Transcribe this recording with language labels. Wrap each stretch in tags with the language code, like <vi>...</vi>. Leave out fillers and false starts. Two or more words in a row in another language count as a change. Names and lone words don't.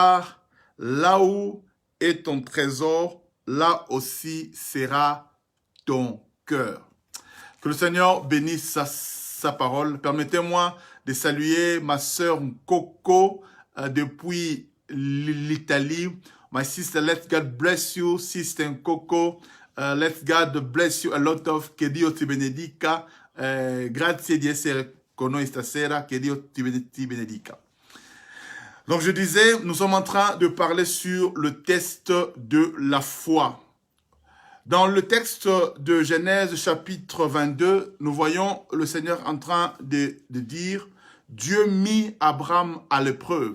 <fr>Car là où est ton trésor, là aussi sera ton cœur. Que le Seigneur bénisse sa parole. Permettez-moi de saluer ma sœur Coco depuis l'Italie.</fr> <en>My sister, let God bless you, sister Coco. Let God bless you a lot of.</en> <it>Que Dio ti benedica. Grazie di essere con noi stasera. Que Dio ti benedica.</it> <fr>Donc je disais, nous sommes en train de parler sur le test de la foi. Dans le texte de Genèse chapitre 22, nous voyons le Seigneur en train de dire « Dieu mit Abraham à l'épreuve ».</fr>